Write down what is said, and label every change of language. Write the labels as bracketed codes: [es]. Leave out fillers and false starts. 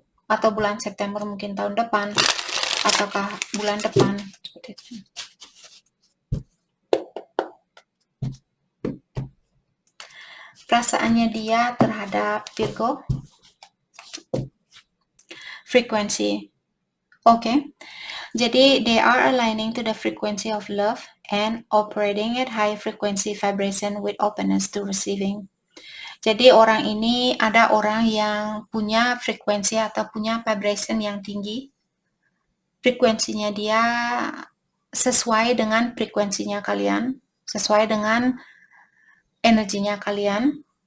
[id] Atau bulan September, mungkin tahun depan. Ataukah bulan depan. Seperti itu. Perasaannya dia terhadap Virgo. [en] Frequency. Oke. Jadi, they are aligning to the frequency of love and operating at high frequency vibration with openness to receiving. [id] Jadi, orang ini ada orang yang punya frekuensi atau punya vibration yang tinggi. Frekuensinya dia sesuai dengan frekuensinya kalian, sesuai dengan energinya kalian.